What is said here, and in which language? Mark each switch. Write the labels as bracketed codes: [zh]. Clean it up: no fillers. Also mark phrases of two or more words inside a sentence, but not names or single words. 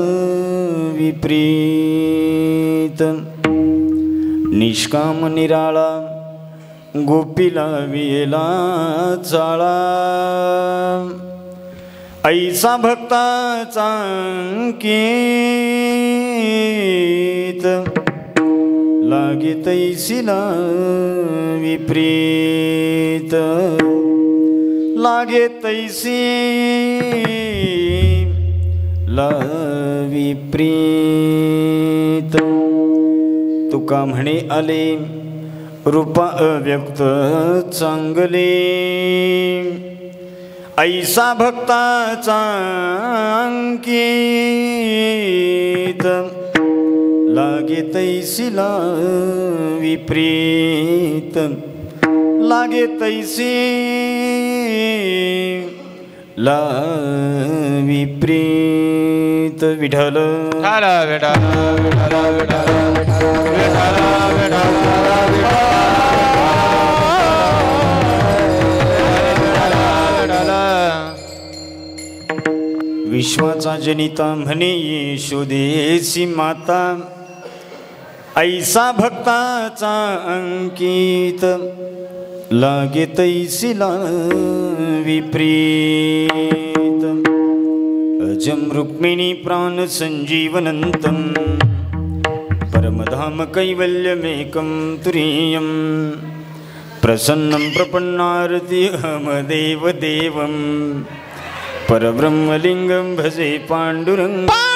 [mr] विप्रीत निष्काम निराळा गोपीला विला चाळा ऐसा भक्ताचा अंकित लागे तैसिला विप्रीत लागे तैसी ला विप्रीत तुका म्हणे आले रूपा अव्यक्त चांगले ऐसा भक्ताचा अंकित लागे तैसिला विप्रीत लागे तैसी ला विप्रीत विठ्ठल विश्वाचा जनिता म्हणे यशोदेसी माता ऐसा भक्ताचा अंकित लागे तैसिला विप्रीत [sa] अजं रुक्मिणी प्राण संजीवनंतं परमधाम कैवल्यमेकं तुरीयं प्रसन्नं प्रपन्नारतिहमदेव देवं परब्रह्मलिंगं भजे पांडुरंग